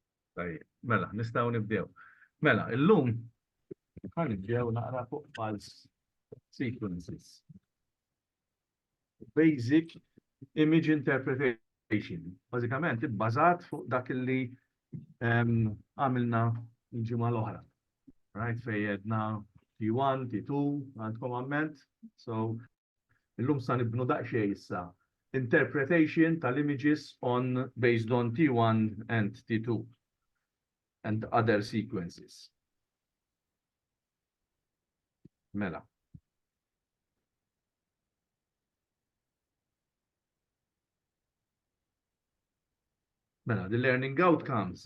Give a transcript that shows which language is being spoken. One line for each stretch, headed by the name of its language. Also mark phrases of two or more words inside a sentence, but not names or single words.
Maltese: Tajjeb, mela, nistgħu nibdew. Mela, illum nibdew naqra fuq
English: pulse sequences. Basic image interpretation.
Maltese: Bażikament ibbażat fuq dak li għamilna l-ġimgħa l-oħra. Right, fejjedna T1, T2, għandkom amment. So, illum sa nibnu daqsxejn issa.
English: Interpretation tal-images based on T1 and T2 and other sequences.
Maltese: Mela. Mela,
English: the learning outcomes.